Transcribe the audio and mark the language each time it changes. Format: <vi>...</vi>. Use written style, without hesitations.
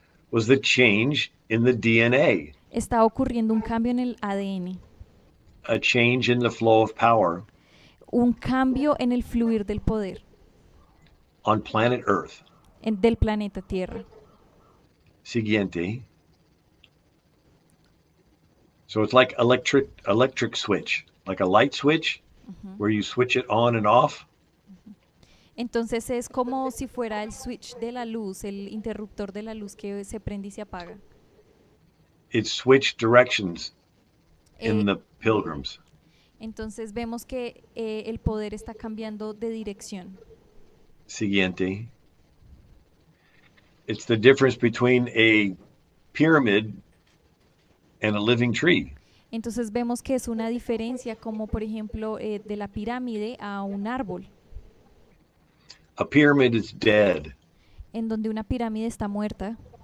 <en>was the change in the DNA,</en> <es>está ocurriendo un cambio en el ADN,</es> <en>a change in the flow of power</en> <es>un cambio en el fluir del poder</es> <en>on planet Earth.</en> <es>del planeta Tierra. Siguiente.</es> <en>So it's like electric switch, like a light switch where you switch it on and off.</en> <es>Entonces es como si fuera el switch de la luz, el interruptor de la luz que se prende y se apaga.</es> <en>It switched directions in Eh, the pilgrims.</en> <es>entonces vemos que el poder está cambiando de dirección. Siguiente.</es> <en>It's the difference between a pyramid and a living tree.</en> <es>Entonces vemos que es una diferencia como por ejemplo de la pirámide a un árbol,</es> <en>A pyramid is dead,</en> <es>en donde una pirámide está muerta,</es>